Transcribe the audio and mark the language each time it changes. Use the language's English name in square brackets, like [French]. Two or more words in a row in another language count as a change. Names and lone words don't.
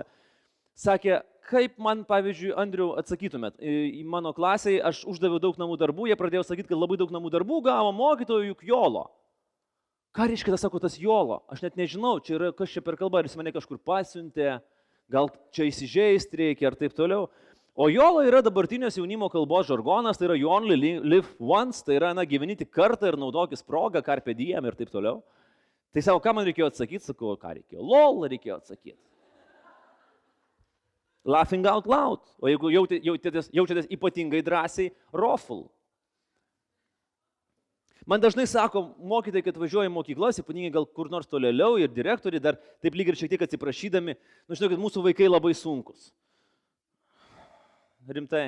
[Lithuanian] Sakė, kaip man, pavyzdžiui, Andriau, atsakytumėt, į mano klasėje aš uždaviau daug namų darbų, jie pradėjo sakyti, kad labai daug namų darbų gavo mokytojų juk jolo. Ką reiškia, sako, tas jolo? Aš net nežinau, čia yra kas čia per kalba, ar jis mane kažkur pasiuntė, gal čia įsižeisti reikia ar taip toliau. O jolo yra dabartinės jaunimo kalbos žargonas, tai yra [English] you only live once, [Lithuanian] tai yra, gyveni tik kartą ir naudokis progą, [Latin] carpe diem [Lithuanian] ir taip toliau. Tai savo, ką man reikėjo atsakyti, sakau, ką reikėjo? Lol reikėjo atsakyti. [English] Laughing out loud. [Lithuanian] O jeigu jaučiatės ypatingai drąsiai, rofl. Man dažnai sako mokytojai, kad važiuoja į mokyklas, ypatingai gal kur nors tolėliau ir direktoriai dar taip lyg ir šiek tiek atsiprašydami, žinau, kad mūsų vaikai labai sunkus. Rimtai.